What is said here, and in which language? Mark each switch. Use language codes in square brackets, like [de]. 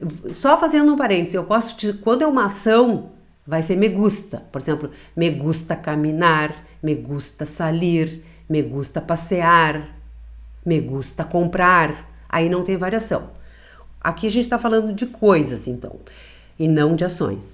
[pt] só fazendo um parênteses, eu posso dizer, quando é uma ação, vai ser [es] me gusta. [pt] Por exemplo, [es] me gusta caminar, me gusta salir, me gusta passear, me gusta comprar. [pt] Aí não tem variação. Aqui a gente está falando de coisas, então, e não de ações.